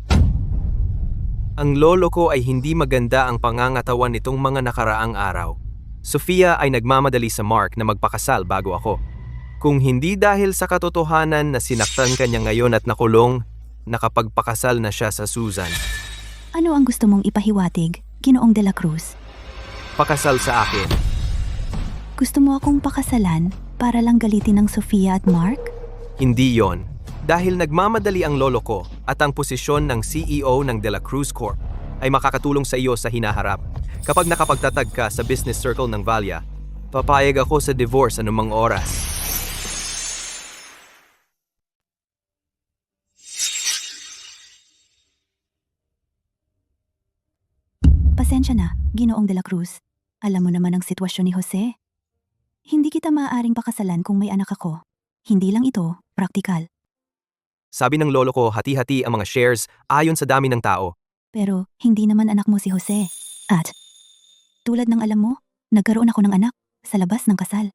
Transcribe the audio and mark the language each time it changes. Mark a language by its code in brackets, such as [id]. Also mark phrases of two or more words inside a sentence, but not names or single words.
[tl] Ang lolo ko ay hindi maganda ang pangangatawan nitong mga nakaraang araw. Sofia ay nagmamadali sa Mark na magpakasal bago ako. Kung hindi dahil sa katotohanan na sinaktan ka niya ngayon at nakulong, nakapagpakasal na siya sa Susan. Ano ang gusto mong ipahiwatig, Ginoong de la Cruz? Pakasal sa akin. Gusto mo akong pakasalan para lang galitin ng Sofia at Mark? Hindi yon. Dahil nagmamadali ang lolo ko at ang posisyon ng CEO ng De La Cruz Corp ay makakatulong sa iyo sa hinaharap. Kapag nakapagtatag ka sa [en] business circle [tl] ng Valia, papayag ako sa divorce anumang oras. Pasensya na, Ginoong de la Cruz. Alam mo naman ang sitwasyon ni Jose. Hindi kita maaaring pakasalan kung may anak ako. Hindi lang ito, praktikal. Sabi ng lolo ko, hati-hati ang mga shares ayon sa dami ng tao. Pero hindi naman anak mo si Jose. At tulad ng alam mo, nagkaroon ako ng anak sa labas ng kasal.